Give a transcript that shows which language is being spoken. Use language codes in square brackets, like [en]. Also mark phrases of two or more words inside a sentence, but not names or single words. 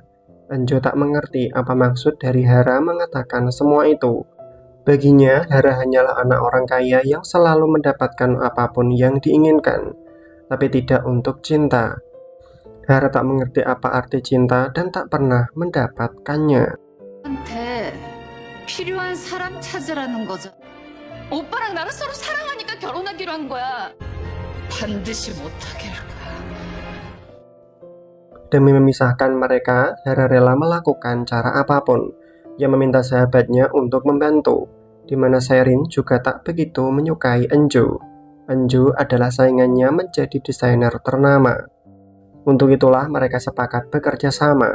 [id] Enju tak mengerti apa maksud dari Hara mengatakan semua itu. Baginya, Hara hanyalah anak orang kaya yang selalu mendapatkan apapun yang diinginkan, tapi tidak untuk cinta. Hara tak mengerti apa arti cinta dan tak pernah mendapatkannya. [ko] 한테 필요한 사람 찾으라는 거죠. 오빠랑 나는 서로 사랑하니까 결혼하기로 한 거야. 반드시 못하게 할 거야. [id] Demi memisahkan mereka, Hara rela melakukan cara apapun. Ia meminta sahabatnya untuk membantu, di mana Serin juga tak begitu menyukai Enju. Enju adalah saingannya menjadi desainer ternama. Untuk itulah mereka sepakat bekerja sama.